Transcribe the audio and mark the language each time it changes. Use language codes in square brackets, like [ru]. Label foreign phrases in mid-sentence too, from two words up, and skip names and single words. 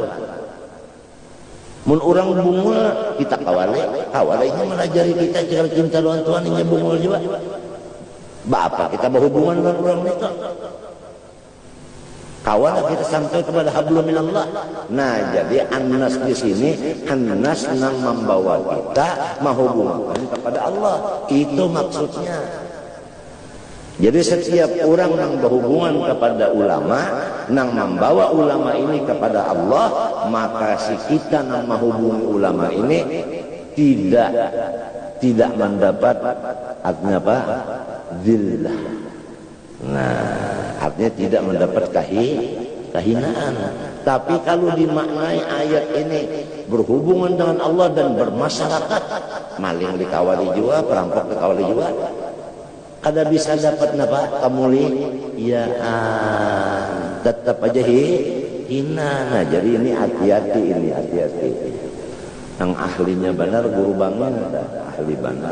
[bjn] Mun orang bungul kita kawalainya melajari kita cara cinta lawan Tuhan ini bungul juga. [id] Bapak kita berhubungan dengan orang itu. Kawalah kita sampai kepada [ar] hablum minallah. [id] Nah, jadi annas di sini annas nang membawa kita menghubungkan kepada Allah. Itu maksudnya. Jadi setiap orang yang berhubungan kepada ulama, yang membawa ulama ini kepada Allah, maka si kita yang menghubungi ulama ini tidak mendapat artinya apa? Zillah. Nah, artinya tidak mendapat kehinaan. Tapi kalau dimaknai ayat ini berhubungan dengan Allah dan bermasyarakat, maling dikawali juga, perampok dikawali juga, [bjn] kada bisa dapat napa [id] kemuliaan, tetap aja hina. Nah, jadi ini hati-hati, ini hati-hati. Yang ahlinya benar guru bangun ada ahli benar.